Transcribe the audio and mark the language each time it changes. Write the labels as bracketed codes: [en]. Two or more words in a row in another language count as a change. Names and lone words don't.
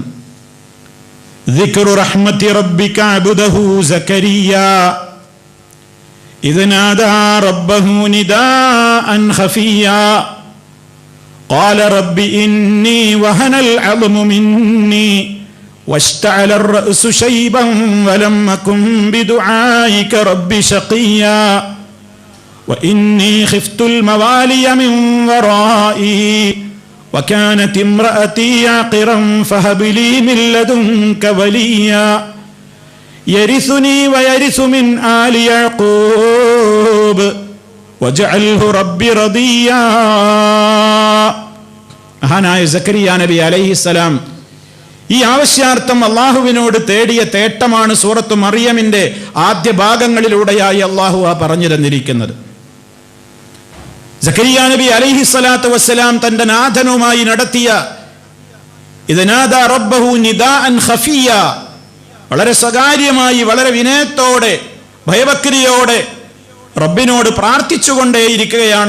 [ar] ذكر رحمة ربك عبده زكريا إذ نادى ربه نداء خفيا قال رب إني وهن العظم مني واشتعل الرأس شيبا ولم أكن بدعائك رب شقيا وإني خفت الموالي من ورائي وكانت امرأتي عاقرا فهب لي من لدنك وليا يرثني ويرث من آل يعقوب واجعله رب رضيا. [ml] മഹാനായ സക്കരിയ നബി അലൈഹിസ്സലാം ഈ ആവശ്യാർത്ഥം അള്ളാഹുവിനോട് തേടിയ തേട്ടമാണ് സൂറത്ത് മറിയമിന്റെ ആദ്യ ഭാഗങ്ങളിലൂടെയായി അള്ളാഹു പറഞ്ഞു തന്നിരിക്കുന്നത്. സക്കരിയ നബി [ar] عليه الصلاة والسلام [ml] തന്റെ നാഥനുമായി നടത്തിയ [ar] إذ نادى ربه نداء خفيا, [ml] വളരെ സ്വകാര്യമായി വളരെ വിനയത്തോടെ ഭയഭക്തിയോടെ റബ്ബിനോട് പ്രാർത്ഥിച്ചുകൊണ്ടേയിരിക്കുകയാണ്.